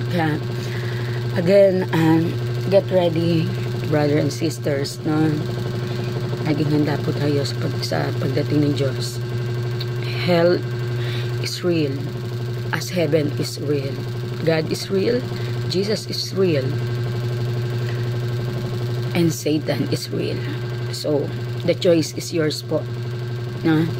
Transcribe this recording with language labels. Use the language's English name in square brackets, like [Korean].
[Filipino] Kaya [English] again, get ready, brother and sisters, no? [Filipino] Naging handa po tayo sa pagdating ng Diyos. [English] Hell is real, as heaven is real. God is real, Jesus is real, and Satan is real. So the choice is yours po, no?